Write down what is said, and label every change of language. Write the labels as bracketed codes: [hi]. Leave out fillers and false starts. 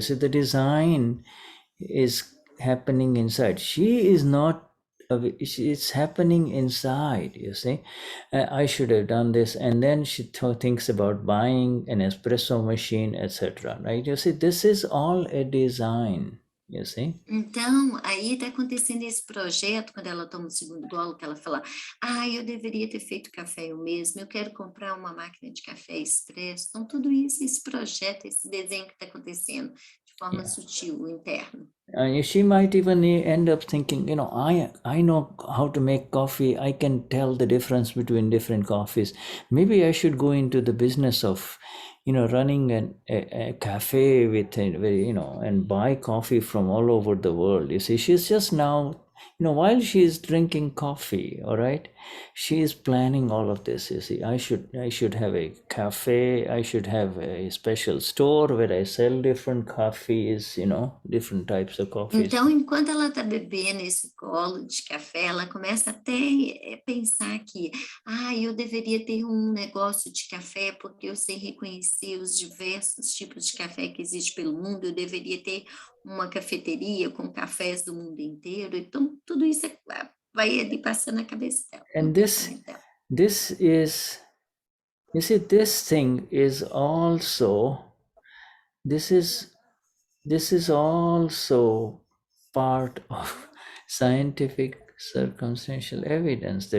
[en] You see, the design is happening inside. She is not, it's happening inside, you see. I should have done this, and then she thinks about buying an espresso machine, etc. Right? You see, this is all a design, you see. [pt] Então, aí está acontecendo esse projeto, quando ela toma o segundo gole, que ela fala, eu deveria ter feito café eu mesma, eu quero comprar uma máquina de café expresso. Então, tudo isso, esse projeto, esse desenho que está acontecendo de forma sutil, interno. [en] She might even end up thinking, I know how to make coffee. I can tell the difference between different coffees. Maybe I should go into the business of, running a cafe with, and buy coffee from all over the world. You see, she's just now, while she is drinking coffee, all right, she is planning all of this. You see, I should have a cafe. I should have a special store where I sell different coffees, different types of coffees. [pt] Então, enquanto ela está bebendo esse golo de café, ela começa até a pensar que, eu deveria ter um negócio de café porque eu sei reconhecer os diversos tipos de café que existem pelo mundo, eu deveria ter uma cafeteria com cafés do mundo inteiro. Então, tudo isso vai ali passando na cabeça dela. [en] And this is, you see, this thing is also, this is also part of scientific circumstantial evidence.